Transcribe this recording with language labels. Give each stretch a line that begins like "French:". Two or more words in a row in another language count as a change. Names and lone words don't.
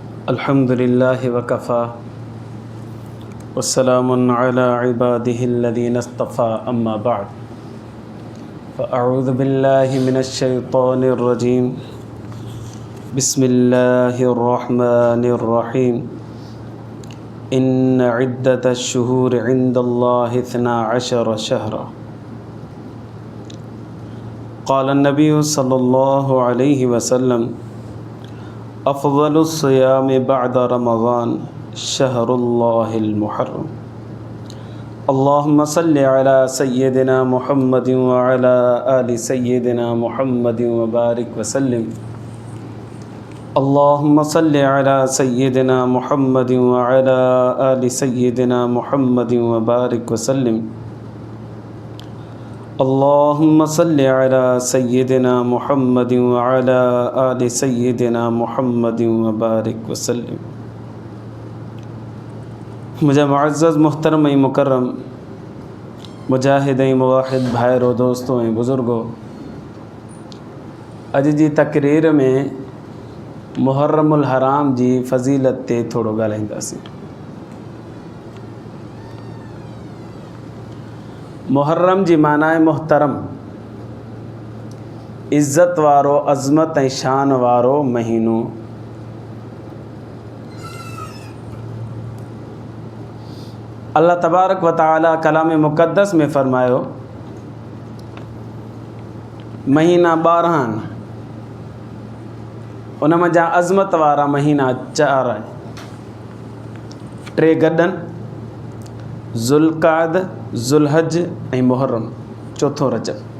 Arabic: الحمد لله وكفى والسلام على عباده الذين اصطفى أما بعد فأعوذ بالله من الشيطان الرجيم بسم الله الرحمن الرحيم إن عدة الشهور عند الله اثنا عشر شهرا قال النبي صلى الله عليه وسلم أفضل الصيام بعد رمضان شهر الله المحرم اللهم صل على سيدنا محمد وعلى آل سيدنا محمد وبارك وسلم اللهم صل على سيدنا محمد وعلى آل سيدنا محمد وبارك وسلم اللهم صل على سيدنا محمد وعلى آل سيدنا محمد وبارك وسلم.
Sindhi: मुझे मुअज़्ज़ज़ मुहतरम ऐं मुकर्रम मुजाहिद ऐं मुवाहिद भाइरो दोस्तों ऐं बुज़ुर्गो, अॼु जी तक़रीर में मुहर्रमुल हराम जी फ़ज़ीलत ते थोड़ो ॻाल्हाईंदासीं। मुहर्रम जी माना आहे मुहतरम, इज़्ज़त वारो, अज़मत ऐं शान वारो महीनो। अल्लाह
Arabic: تبارك وتعالى
Sindhi: कलाम मुक़द्दस में फ़रमायो महीना 12 आहिनि, उन मंझां अज़मत वारा महीना 4 आहिनि। 3 गॾनि, ज़ुल्क़ाद, ज़ुल्हज ऐं मुहर्रम, चौथों रजब।